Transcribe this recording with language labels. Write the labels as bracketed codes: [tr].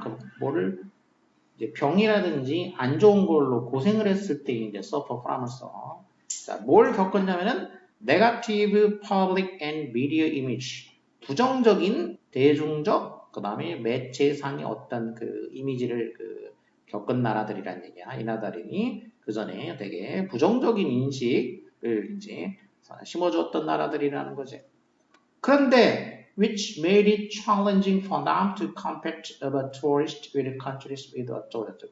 [ko] 그럼 뭐를 이제 병이라든지 안 좋은 걸로 고생을 했을 때 이제 suffer from을 써. 자, 뭘 겪었냐면은 [en] negative public and media image. [ko] 부정적인 대중적 그다음에 매체상의 어떤 그 이미지를 그 겪은 나라들이란 얘기야. 이 나라들이 그 전에 되게 부정적인 인식을 이제 심어주었던 나라들이라는 거지. 그런데 [en] which made it challenging for them to compete about tourists with countries with [ko] 어쩌고저쩌고.